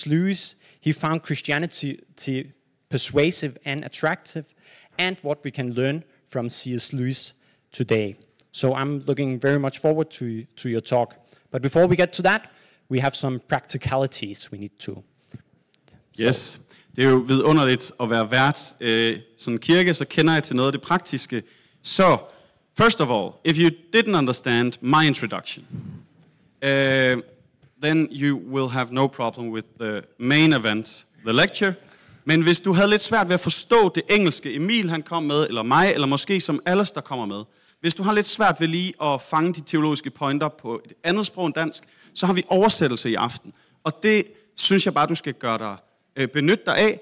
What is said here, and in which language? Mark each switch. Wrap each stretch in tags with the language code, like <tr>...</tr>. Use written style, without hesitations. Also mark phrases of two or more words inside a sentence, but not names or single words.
<en>Lewis, he found Christianity persuasive and attractive, and what we can learn from C.S. Lewis today. So I'm looking very much forward to your talk. But before we get to that, we have some practicalities we need to. Yes.</en> <da>Det er jo vidunderligt at være vært sådan en kirke, så kender jeg til noget af det praktiske. Så,</da> <en>first of all, if you didn't understand my introduction, then you will have no problem with the main event, the lecture.</en> <da>Men hvis du havde lidt svært ved at forstå det engelske, Emil han kom med, eller mig, eller måske som Alister kommer med, hvis du har lidt svært ved lige at fange de teologiske pointer på et andet sprog end dansk, så har vi oversættelse i aften. Og det synes jeg bare, du skal gøre dig benyt dig af.</da>